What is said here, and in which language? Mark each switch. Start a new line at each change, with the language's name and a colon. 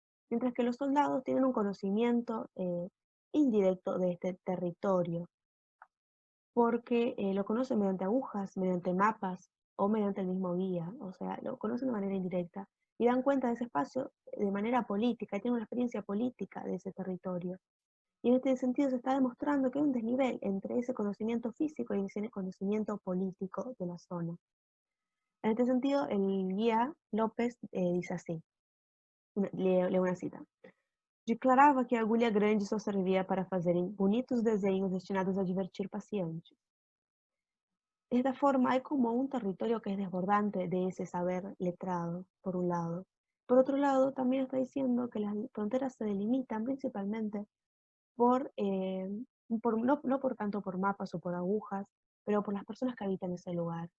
Spanish: Mientras que los soldados tienen un conocimiento indirecto de este territorio, porque lo conocen mediante agujas, mediante mapas o mediante el mismo guía, o sea, lo conocen de manera indirecta y dan cuenta de ese espacio de manera política, y tienen una experiencia política de ese territorio. Y en este sentido se está demostrando que hay un desnivel entre ese conocimiento físico y ese conocimiento político de la zona. En este sentido, el guía López dice así, leo una cita.
Portuguese: Declarava que a agulha grande só servia para fazerem bonitos desenhos destinados a divertir pacientes.
Spanish: De esta forma hay como un territorio que es desbordante de ese saber letrado, por un lado. Por otro lado, también está diciendo que las fronteras se delimitan principalmente no por tanto por mapas o por agujas, pero por las personas que habitan ese lugar.